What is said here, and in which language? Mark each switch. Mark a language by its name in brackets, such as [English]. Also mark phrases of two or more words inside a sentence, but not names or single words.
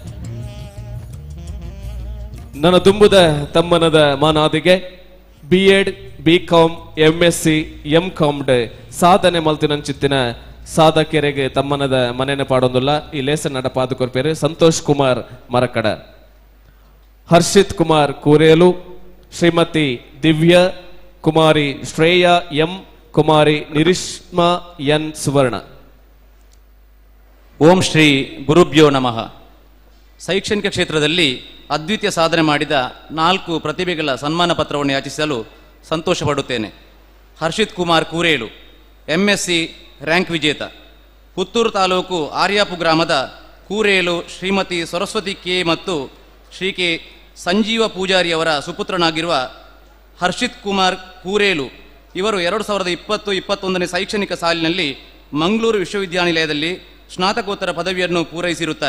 [Tulu] ನನ್ನ ತುಂಬುದ ತಮ್ಮನದ ಮಾನಾದಿಗೆ B.Ed B.Com MSc M.Com ಸಾಧನೆ ಮಲ್ತಿನಂಚಿತ್ತಿನ ಸಾಧಕೆರೆಗೆ ತಮ್ಮನದ ಮನೆನ ಪಾಡೊಂದುಲ್ಲ ಈ ಲೇಸನ್ ನಡಪಾದ ಕೊರ್ಪೇರು ಸಂತೋಷ್ ಕುಮಾರ್ ಮರಕಡ, ಹರ್ಷಿತ್ ಕುಮಾರ್ ಕೂರೇಲು, ಶ್ರೀಮತಿ ದಿವ್ಯ, ಕುಮಾರಿ ಶ್ರೇಯಾ ಎಂ, ಕುಮಾರಿ ನಿರಿಷ್ಮಾ ಎನ್ ಸುವರ್ಣ. [Sanskrit] ಓಂ ಶ್ರೀ ಗುರುಭ್ಯೋ ನಮಃ. [Kannada] ಶೈಕ್ಷಣಿಕ ಕ್ಷೇತ್ರದಲ್ಲಿ ಅದ್ವಿತೀಯ ಸಾಧನೆ ಮಾಡಿದ 4 ಪ್ರತಿಭೆಗಳ ಸನ್ಮಾನ ಪತ್ರವನ್ನು ಯಾಚಿಸಲು ಸಂತೋಷಪಡುತ್ತೇನೆ. ಹರ್ಷಿತ್ ಕುಮಾರ್ ಕೂರೇಲು MSc ರ್ಯಾಂಕ್ ವಿಜೇತ, ಪುತ್ತೂರು ತಾಲೂಕು ಆರ್ಯಾಪು ಗ್ರಾಮದ ಕೂರೇಲು ಶ್ರೀಮತಿ ಸರಸ್ವತಿ ಕೆ ಮತ್ತು ಶ್ರೀ ಕೆ ಸಂಜೀವ ಪೂಜಾರಿಯವರ ಸುಪುತ್ರನಾಗಿರುವ ಹರ್ಷಿತ್ ಕುಮಾರ್ ಕೂರೇಲು ಇವರು 2020-21ನೇ ಶೈಕ್ಷಣಿಕ ಸಾಲಿನಲ್ಲಿ ಮಂಗಳೂರು ವಿಶ್ವವಿದ್ಯಾನಿಲಯದಲ್ಲಿ ಸ್ನಾತಕೋತ್ತರ ಪದವಿಯನ್ನು ಪೂರೈಸಿರುತ್ತಾರೆ.